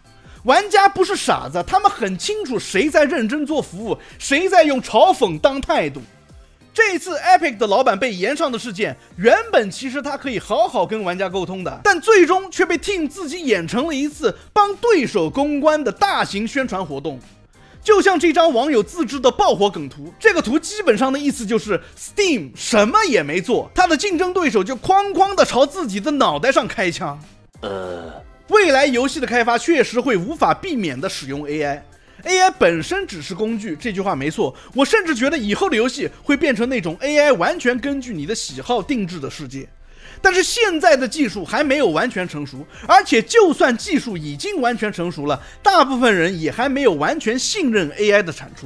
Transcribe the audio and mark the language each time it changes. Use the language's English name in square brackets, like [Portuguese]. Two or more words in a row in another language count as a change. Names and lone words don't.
[Chinese] 玩家不是傻子，他們很清楚誰在認真做服務，誰在用嘲諷當態度。這次 Epic 的老闆被炎上的事件，原本其實他可以好好跟玩家溝通的，但最終卻被 Tim 自己演成了一次幫對手公關的大型宣傳活動。就像這張網友自制的爆火梗圖，這個圖基本上的意思就是 Steam 什麼也沒做，他的競爭對手就哐哐的朝自己的腦袋上開槍。未來遊戲的開發確實會無法避免的使用 AI。AI 本身只是工具，這句話沒錯。我甚至覺得以後的遊戲會變成那種 AI 完全根據你的喜好定制的世界。但是現在的技術還沒有完全成熟，而且就算技術已經完全成熟了，大部分人也還沒有完全信任 AI 的產出。